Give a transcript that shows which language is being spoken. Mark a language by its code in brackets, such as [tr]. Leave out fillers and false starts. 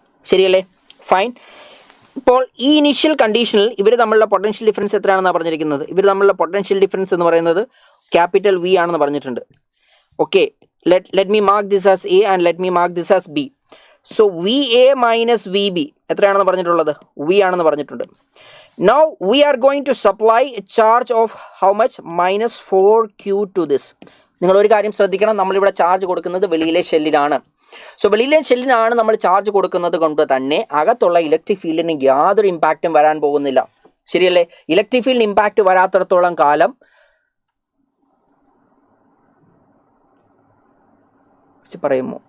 [ml] ശരിയല്ലേ? ഫൈൻ. ഇപ്പോൾ ഈ ഇനീഷ്യൽ കണ്ടീഷനിൽ ഇവർ തമ്മിലുള്ള പൊട്ടൻഷ്യൽ ഡിഫറൻസ് എത്രയാണെന്നാണ് പറഞ്ഞിരിക്കുന്നത്? ഇവർ തമ്മിലുള്ള പൊട്ടൻഷ്യൽ ഡിഫറൻസ് എന്ന് പറയുന്നത് ക്യാപിറ്റൽ V ആണെന്ന് പറഞ്ഞിട്ടുണ്ട്. [en] Okay, let me mark this as A and let me mark this as B. [ml] So VA minus VB എത്രയാണെന്ന് പറഞ്ഞിട്ടുള്ളത്? V ആണെന്ന് പറഞ്ഞിട്ടുണ്ട്. [en] Now we are going to supply a charge of how much? minus 4Q to this. [ml] നിങ്ങളൊരു കാര്യം ശ്രദ്ധിക്കണം, നമ്മളിവിടെ charge കൊടുക്കുന്നത് വെളിയിലെ ഷെല്ലിലാണ്. So വെളിയിലെ ഷെല്ലിനാണ് നമ്മൾ ചാർജ് കൊടുക്കുന്നത് കൊണ്ട് തന്നെ അകത്തുള്ള ഇലക്ട്രിക് ഫീൽഡിന് യാതൊരു ഇമ്പാക്റ്റും വരാൻ പോകുന്നില്ല. ശരിയല്ലേ? ഇലക്ട്രിക് ഫീൽഡിന് ഇമ്പാക്റ്റ് വരാത്തിടത്തോളം കാലം പറയുമോ?